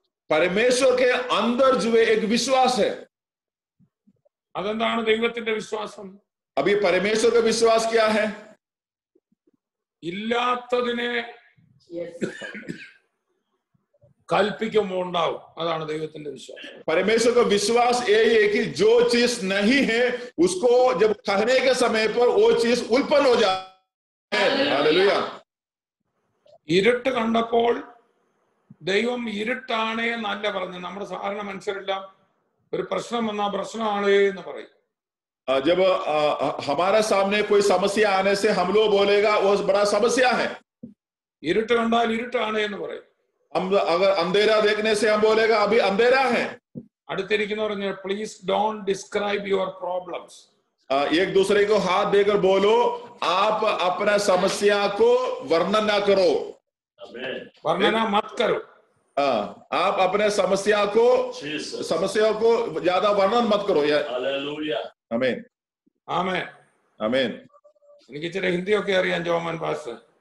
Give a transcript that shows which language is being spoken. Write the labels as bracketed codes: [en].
[hi] परमेश्वर के अंदर जो है एक विश्वास है. [ml] അതെന്താണ് ദൈവത്തിന്റെ വിശ്വാസം? [hi] अभी परमेश्वर का विश्वास क्या है? [ml] ഇല്ലാത്തതിനെ കൽപ്പിക്കുമ്പോൾ ഉണ്ടാവും, അതാണ് ദൈവത്തിന്റെ വിശ്വാസം. [hi] परमेश्वर का विश्वास ये है कि जो चीज नहीं है उसको जब कहने के समय पर वो चीज उत्पन्न हो जाए. हालेलुया. [ml] ഇരുട്ട് കണ്ടപ്പോൾ ദൈവം ഇരുട്ടാണേ എന്നല്ല പറഞ്ഞു. നമ്മുടെ സാധാരണ മനുഷ്യരെല്ലാം ഒരു പ്രശ്നം വന്നാ പ്രശ്നമാണേ എന്ന് പറയും. [hi] जब हमारा सामने कोई समस्या आने से हम लोग बोलेगा वो बड़ा समस्या है. [ml] ഇരുട്ട് കണ്ടാൽ ഇരുട്ടാണേ എന്ന് പറയും. [hi] हम अगर अंधेरा देखने से हम बोलेगा अभी अंधेरा है. [ml] അടുത്തിരിക്കുന്നവർ [en] Please don't describe your problems. [hi] एक दूसरे को हाथ देकर बोलो, आप अपना समस्या को वर्णन ना करो. वर्णना मत करो. आप अपने समस्याओं को ज्यादा वर्णन मत करो। आमीन [ml] ആമേൻ. ആമേൻ. എനിക്ക് ഇച്ചിരി ഹിന്ദിയൊക്കെ അറിയാം ജോമൻ പാസ്.